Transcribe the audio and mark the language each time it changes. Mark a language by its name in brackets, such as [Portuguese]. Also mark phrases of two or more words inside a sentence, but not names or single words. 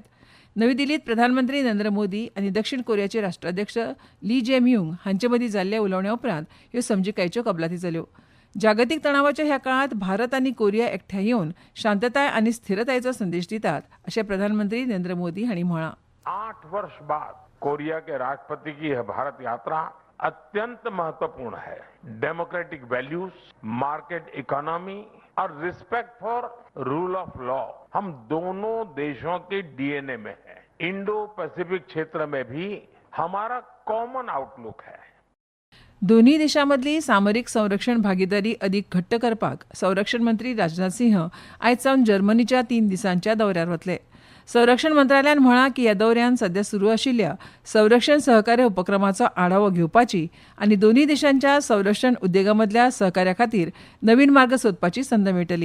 [Konkani] नवी दिल्लींत प्रधानमंत्री नरेंद्र मोदी आनी दक्षिण कोरियाचे राष्ट्राध्यक्ष ली जे-म्यूंग हांचे मदीं जाल्ल्या उलोवण्या उपरांत ह्यो समजिकायेच्यो कबलाती जाल्यो. जागतीक तणावाच्या ह्या काळांत भारत आनी कोरिया एकठांय येवन शांतताय आनी स्थिरतायेचो संदेश दितात अशें प्रधानमंत्री नरेंद्र मोदी हांणी म्हळां. [Hindi] 8 वर्ष बाद कोरिया के राष्ट्रपति की यह भारत यात्रा अत्यंत महत्वपूर्ण है. [English] democratic values, market economy [Hindi] और [English] respect for rule of law [Hindi] हम दोनों देशों के डीएनए में है. इंडो पैसिफिक क्षेत्र में भी हमारा [English] common outlook [Hindi] है. [Konkani] दोनूय देशांमदली सामरीक संरक्षण भागीदारी अदीक घट्ट करपाक संरक्षण मंत्री राजनाथ सिंह आयज सावन जर्मनीच्या 3 दिसांच्या दौऱ्यार वतले. संरक्षण मंत्रालयान म्हळां की ह्या दौऱ्यान सध्या सुरू आशिल्ल्या संरक्षण सहकार्य उपक्रमाचो आढावो घेवपाची आनी दोनूय देशांच्या संरक्षण उद्देगा मदल्या सहकार्या खातीर नवीन मार्ग सोदपाची संद मेळटली.